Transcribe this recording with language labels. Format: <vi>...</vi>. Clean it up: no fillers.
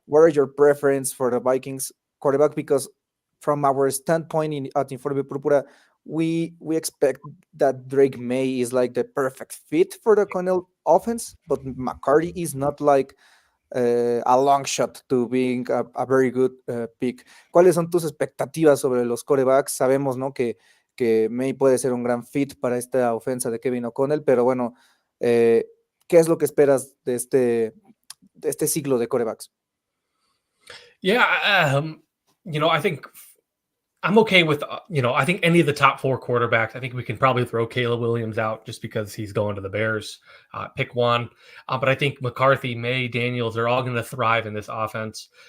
<en>what are your preference for the Vikings quarterback? Because from our standpoint at Informe Púrpura, we expect that Drake May is like the perfect fit for the Connell offense, but McCarthy is not like a long shot to being a very good pick.</en> <es>¿Cuáles son tus expectativas sobre los quarterbacks? Sabemos, ¿no?, que May puede ser un gran fit para esta ofensa de Kevin O'Connell, pero bueno, ¿qué es lo que esperas de este ciclo de quarterbacks?</es> <en>Yeah, I think I'm okay with, I think any of the top 4 quarterbacks. I think we can probably throw Caleb Williams out just because he's going to the Bears. Pick one. But I think McCarthy, May, Daniels are all going to thrive in this offense.</en>